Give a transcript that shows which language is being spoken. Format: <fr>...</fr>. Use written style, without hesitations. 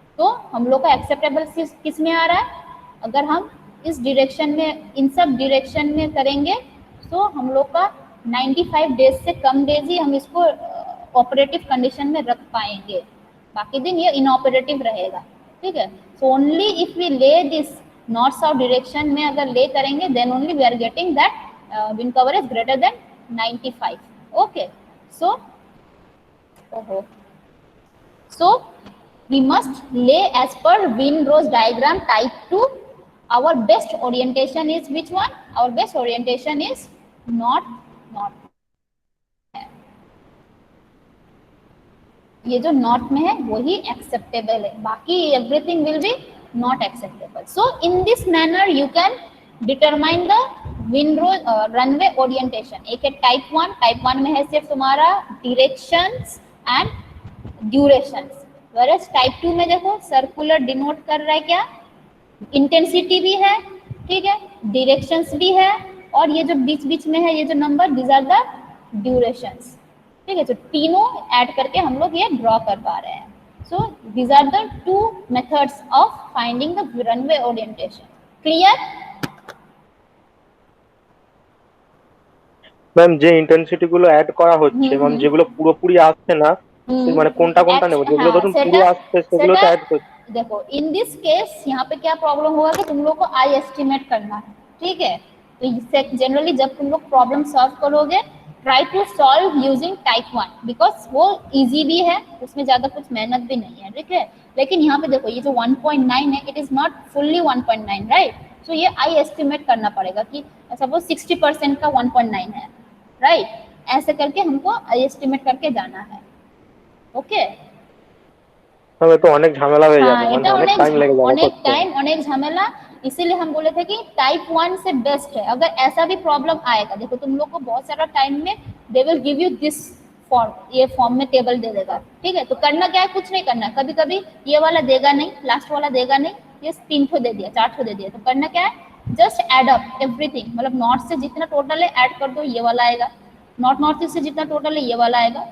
<hi>तो हम लोग का एक्सेप्टेबल किस में आ रहा है, अगर हम इस डायरेक्शन में, इन सब डायरेक्शन में करेंगे तो हम लोग का 95 डेज से कम डेज ही हम इसको ऑपरेटिव कंडीशन में रख पाएंगे, बाकी दिन ये इनऑपरेटिव रहेगा, ठीक है।</hi> <en>so only if we lay this north south direction</en> <hi>में अगर ले करेंगे</hi> <en>Then only we are getting that wind coverage greater than 95, okay. So so we must lay as per Windrose diagram type 2. Our best orientation is which one? Our best orientation is north north।</en> <hi>ये जो north में है वही acceptable है,</hi> <en>बाकी everything will be not acceptable. So in this manner you can determine the windrose runway orientation.</en> <hi>एक है type 1 में है सिर्फ तुम्हारा डायरेक्शंस एंड ड्यूरेशंस, वरस टाइप 2 में देखो सर्कुलर डिनोट कर रहा है क्या, इंटेंसिटी भी है, ठीक है, डायरेक्शंस भी है, और ये जो बीच बीच में है ये जो number</hi> <en>these are the durations,</en> <hi>ठीक है। तो तीनों ऐड करके हम लोग ये ड्रॉ कर पा रहे हैं।</hi> <en>So these are the two methods of finding the runway orientation. Clear?</en> <bn>Ma'am যে ইন্টেন্সিটি গুলো অ্যাড করা হচ্ছে ম্যাম, যেগুলো পুরোপুরি আসছে না, মানে কোনটা কোনটা নেব, যেগুলো ধরুন পুরো আসছে সেগুলো তো অ্যাড করছি।</bn> <hi>देखो इन दिस केस यहाँ पे क्या प्रॉब्लम होगा कि तुम लोग को आई एस्टिमेट करना है, ठीक है। तो इससे जनरली जब तुम लोग प्रॉब्लम सॉल्व करोगे</hi> <en>try to solve using type 1</en> <hi>because वो इजी भी है, उसमें ज्यादा कुछ मेहनत भी नहीं है, ठीक है। लेकिन यहाँ पे देखो ये जो 1.9 है</hi> <en>it is not fully 1.9,</en> <hi>right. सो ये आई एस्टिमेट करना पड़ेगा कि सपोज 60% का 1.9 है, राइट। ऐसे करके हमको आई एस्टिमेट करके जाना है, ओके।</hi> <bn>তবে তো অনেক ঝামেলা হয়ে যাবে, মানে অনেক টাইম লেগে যাবে, অনেক টাইম অনেক ঝামেলা।</bn> <hi>इसीलिए हम बोले थे कि टाइप 1 से बेस्ट है। अगर ऐसा भी प्रॉब्लम आएगा, देखो तुम लोग को बहुत सारा टाइम में</hi> <en>they will give you this form,</en> <hi>ये फॉर्म में टेबल दे देगा, ठीक है। तो करना क्या है, कुछ नहीं करना, कभी कभी ये वाला देगा नहीं, लास्ट वाला देगा नहीं, ये 3 ठो दे दिया 4 ठो दे दिया, तो करना क्या है,</hi> <en>just add up everything,</en> <hi>मतलब नॉर्थ से जितना टोटल है ऐड कर दो, ये वाला आएगा, नॉर्थ नॉर्थ ईस्ट से जितना टोटल है ये वाला आएगा।</hi>